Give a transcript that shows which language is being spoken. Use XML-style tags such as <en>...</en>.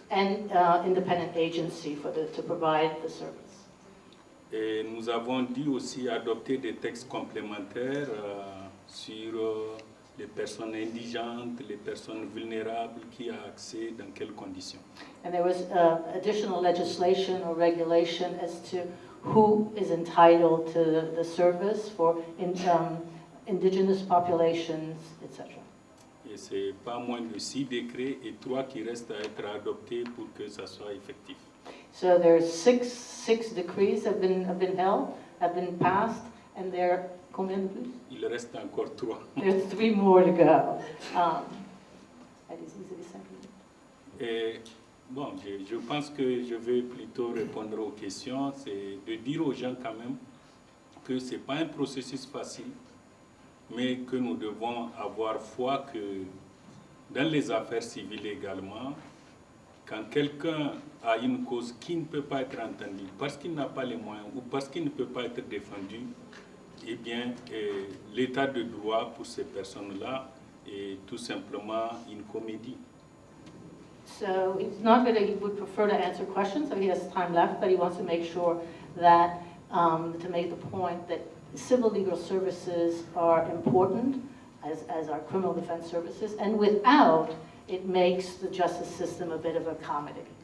<en>And independent agency to provide the service.</en> <fr>Et nous avons dû aussi adopter des textes complémentaires sur les personnes indigentes, les personnes vulnérables, qui a accès, dans quelles conditions.</fr> <en>And there was additional legislation or regulation as to who is entitled to the service for indigenous populations, etc.</en> <fr>Et c'est pas moins de 6 décrets et 3 qui restent à être adoptés pour que ça soit effectif.</fr> <en>So there's six decrees have been passed, and there,</en> <fr>combien de plus? Il reste encore 3.</fr> <en>There's 3 more to go.</en> <fr>Allez-y, vous avez 5 minutes. Et bon, je pense que je vais plutôt répondre aux questions, c'est de dire aux gens quand même que ce n'est pas un processus facile, mais que nous devons avoir foi que dans les affaires civiles également, quand quelqu'un a une cause qui ne peut pas être entendue parce qu'il n'a pas les moyens ou parce qu'il ne peut pas être défendu, eh bien, l'état de droit pour ces personnes-là est tout simplement une comédie.</fr> <en>So it's not that he would prefer to answer questions, so he has time left, but he wants to make sure that, to make the point that civil legal services are important as our criminal defense services, and without, it makes the justice system a bit of a comedy.</en>